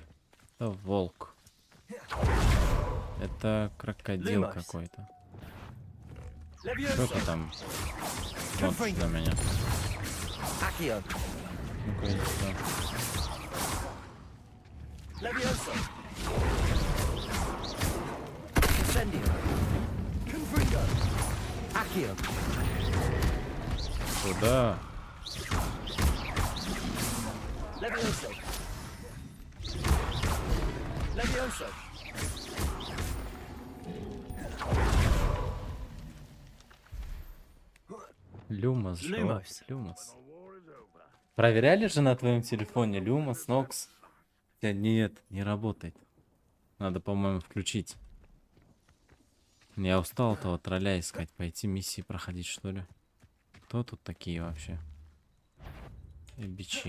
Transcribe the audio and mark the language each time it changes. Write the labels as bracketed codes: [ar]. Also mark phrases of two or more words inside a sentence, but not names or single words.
[ru] Это волк. Это крокодил какой-то. Кто-то там смотрит на меня. Ну-ка иди сюда. Incendio. Confringo. Accio. Куда? Levioso. Levioso. Люмос, Lumos. Люмос. Проверяли же на твоем телефоне Люмос, Нокс? Нет, не работает. Надо, по-моему, включить. Я устал этого тролля искать. Пойти миссии проходить, что ли? Кто тут такие вообще? И бичи.